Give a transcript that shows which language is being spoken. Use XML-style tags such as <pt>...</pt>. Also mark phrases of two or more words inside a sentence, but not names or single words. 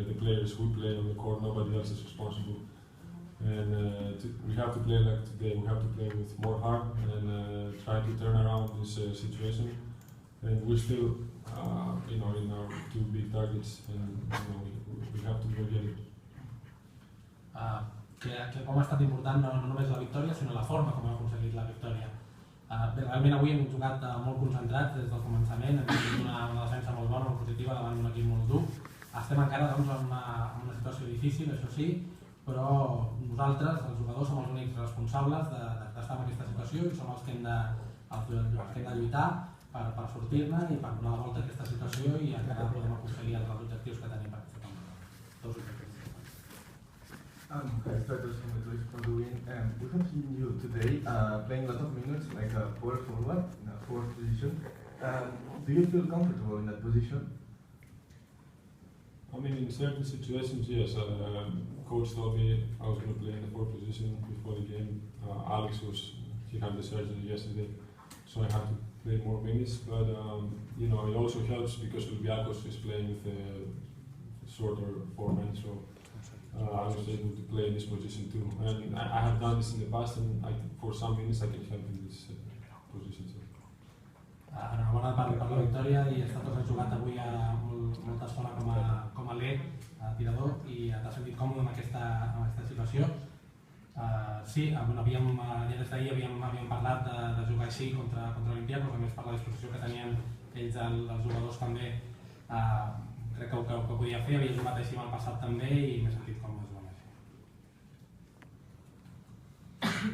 <en>The players who play on the court, nobody else is responsible. And we have to play like today. We have to play with more heart and try to turn around this situation. And we're still, in our two big targets, and we have to go get it.</en> <ca>Com ha estat important no només la victòria, sinó la forma com hem aconseguit la victòria. Realment avui hem jugat molt concentrats des del començament, hem tingut una defensa molt bona, molt positiva, davant d'un equip molt dur. Estem encara en una situació difícil, això sí, però nosaltres, els jugadors, som els únics responsables d'estar en aquesta situació i som els que hem de lluitar per sortir-ne i per donar la volta a aquesta situació i encara podem aconseguir els objectius que tenim per aquesta temporada. Dos objectius.</ca> <en>Hi, Stratos from the Toys for the win. We have seen you today playing a lot of minutes, like a power forward in a forward position. Do you feel comfortable in that position? I mean, in certain situations, yes. Coach told me I was going to play in the forward position before the game. Alex he had the surgery yesterday, so I had to play more minutes. But it also helps because Olympiacos is playing with a shorter forehand, so I was able to play in this position too. And I have done this in the past, and for some minutes I can help in this position too.</en> <ca>Enhorabona per la victòria i Stratos ha jugat avui molta estona com a aler, tirador, i t'ha sentit còmode en aquesta situació. Sí, ja des d'ahir havíem parlat de jugar així contra Olympiacos, a més per la disposició que tenien ells, els jugadors també, crec que ho podia fer, havia jugat així el passat també i m'he sentit còmode jugant així.</ca>